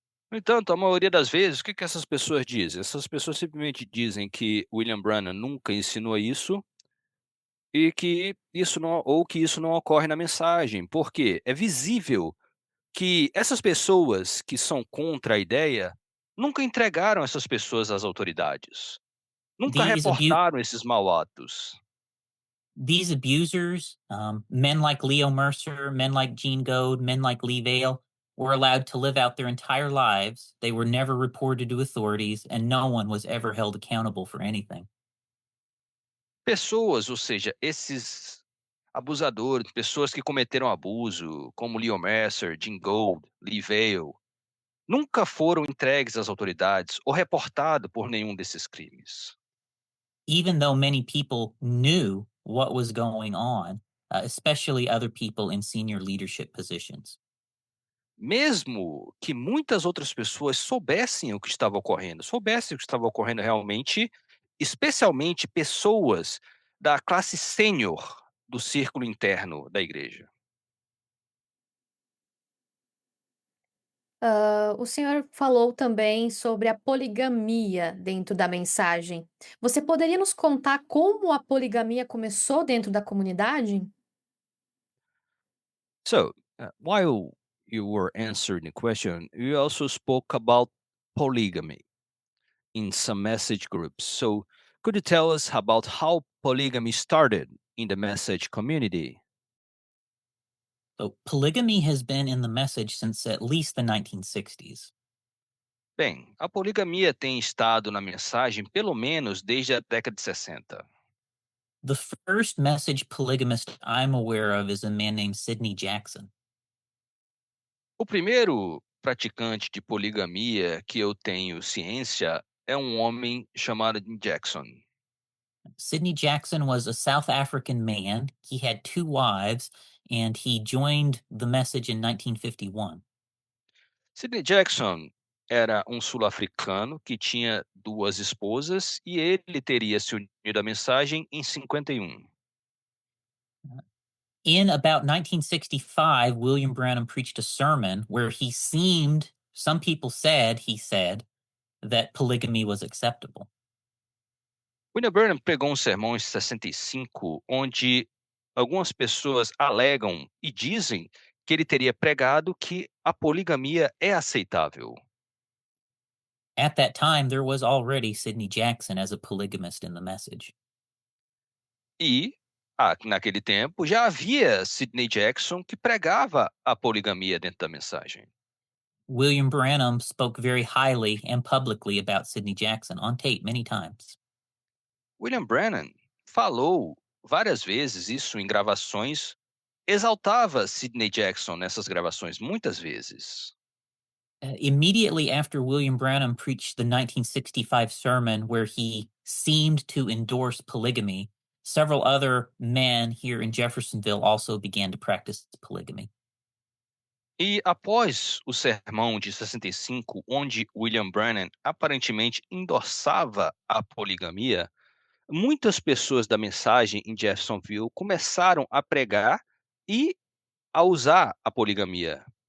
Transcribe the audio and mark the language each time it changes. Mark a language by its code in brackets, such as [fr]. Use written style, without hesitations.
[pt] No entanto, a maioria das vezes, o que que essas pessoas dizem? Essas pessoas simplesmente dizem que William Branham nunca ensinou isso e que isso não, ou que isso não ocorre na mensagem. Por quê? É visível que essas pessoas que são contra a ideia nunca entregaram essas pessoas às autoridades. Nunca [en] These abu- [pt] reportaram esses mau atos. [en] these abusers, men like Leo Mercer, men like Gene Goad, men like Lee Vale, were allowed to live out their entire lives. They were never reported to authorities, and no one was ever held accountable for anything. [pt] Pessoas, ou seja, esses Abusadores, pessoas que cometeram abuso, como Leo Messer, Jim Gold, Lee Vale, nunca foram entregues às autoridades ou reportados por nenhum desses crimes. [en] Even though many people knew what was going on, especially other people in senior leadership positions. [pt] Mesmo que muitas outras pessoas soubessem o que estava ocorrendo realmente, especialmente pessoas da classe sênior do círculo interno da igreja. O senhor falou também sobre a poligamia dentro da mensagem. Você poderia nos contar como a poligamia começou dentro da comunidade? [en] So, while you were answering the question, you also spoke about polygamy in some message groups. So, could you tell us about how polygamy started in the message community? So polygamy has been in the message since at least the 1960s. [pt] Bem, a poligamia tem estado na mensagem pelo menos desde a década de 60. [en] The first message polygamist I'm aware of is a man named Sidney Jackson. [pt] O primeiro praticante de poligamia que eu tenho ciência é um homem chamado Jackson. [en] Sidney Jackson was a South African man. He had two wives, and he joined the message in 1951. [pt] Sidney Jackson era um sul-africano que tinha duas esposas e ele teria se unido à mensagem em 51. [en] In about 1965, William Branham preached a sermon where some people said, he said, that polygamy was acceptable. [pt] William Branham pregou um sermão em 65, onde algumas pessoas alegam e dizem que ele teria pregado que a poligamia é aceitável. [en] At that time, there was already Sidney Jackson as a polygamist in the message. [pt] E, naquele tempo, já havia Sidney Jackson que pregava a poligamia dentro da mensagem. [en] William Branham spoke very highly and publicly about Sidney Jackson on tape many times. [pt] William Branham falou várias vezes isso em gravações, exaltava Sidney Jackson nessas gravações muitas vezes. [en] Immediately after William Branham preached the 1965 sermon where he seemed to endorse polygamy, several other men here in Jeffersonville also began to practice polygamy. [pt] E após o sermão de 65, onde William Branham aparentemente endossava a poligamia, muitas pessoas da mensagem em Jeffersonville começaram a pregar e a usar a poligamia.